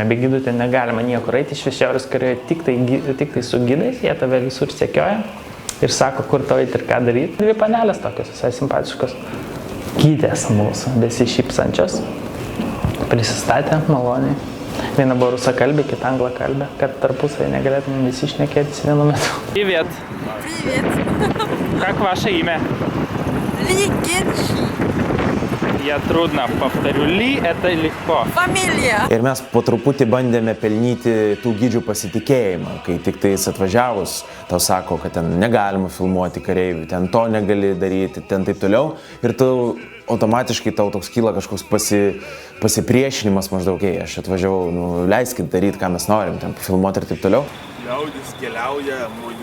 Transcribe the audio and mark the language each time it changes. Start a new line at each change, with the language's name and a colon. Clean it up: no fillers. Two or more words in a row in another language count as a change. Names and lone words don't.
Lithuanian: Be gidų ten negalima niekur eiti, iš Šiaurės Korėjoje tik tai su gidais, jie tave visur sekioja ir sako, kur tau eiti ir ką daryti. Dvi panelės tokios, visai simpatiškos. Gydės mūsų, besišypsančios, prisistatė maloniai. Viena buvo rusakalbė, kita anglakalbė, kad tarpusavį negalėtume visi šnekėtis vienu metu.
Russian: Привет. Привет. Как ваше имя? Ли Генши. Я трудно повторю. Ли это легко. Фамилия.
Lithuanian: Ir mes po truputį bandėme pelnyti tų gidžių pasitikėjimą, kai tik tais atvažiavus, tau sako, kad ten negalima filmuoti kareivių, ten to negali daryti, ten taip toliau. Ir tu automatiškai tau toks kyla kažkoks pasipriešinimas maždaug, aš atvažiavau, leiskit daryti, ką mes norim, ten filmuoti ir taip toliau.